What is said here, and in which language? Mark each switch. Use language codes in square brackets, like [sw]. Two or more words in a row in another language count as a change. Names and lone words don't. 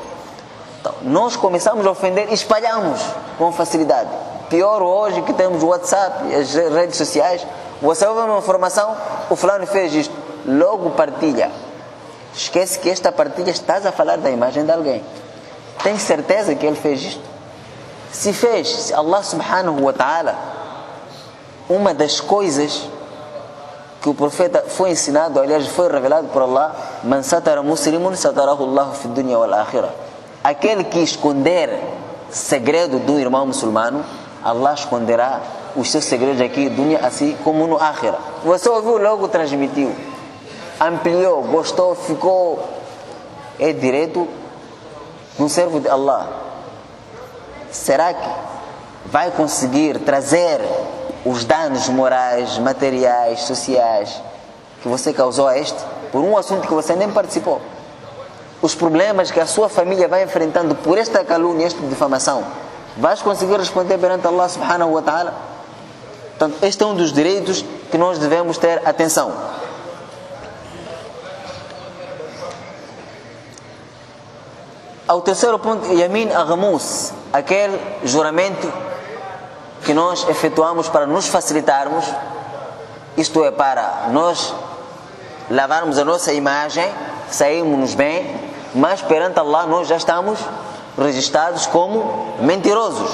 [pt] Então, nós começamos a ofender e espalhamos com facilidade. Pior hoje que temos o WhatsApp, as redes sociais, você ouve uma informação, o fulano fez isto, logo partilha. Esquece que esta partilha estás a falar da imagem de alguém. Tem certeza que ele fez isto? Se fez, se [ar] الله سبحانه وتعالى, [pt] uma das coisas que o profeta foi ensinado, aliás foi revelado por Allah, [ar] من ستر مسلما ستره الله في الدنيا والآخرة. [pt] Aquele que esconder segredo do irmão muçulmano, Allah esconderá os seus segredos aqui, dunya, assim como no akhirah. Você ouviu, logo transmitiu, ampliou, gostou, ficou, é direito um servo de Allah. Será que vai conseguir trazer os danos morais, materiais, sociais que você causou a este, por um assunto que você nem participou? Os problemas que a sua família vai enfrentando por esta calúnia, esta difamação, vais conseguir responder perante [ar] الله سبحانه وتعالى? [pt] Portanto, este é um dos direitos que nós devemos ter atenção. Ao terceiro ponto, [ar] يمين الغموس, [pt] aquele juramento que nós efetuamos para nos facilitarmos, isto é, para nós lavarmos a nossa imagem, sairmos bem, mas perante Allah nós já estamos registrados como mentirosos.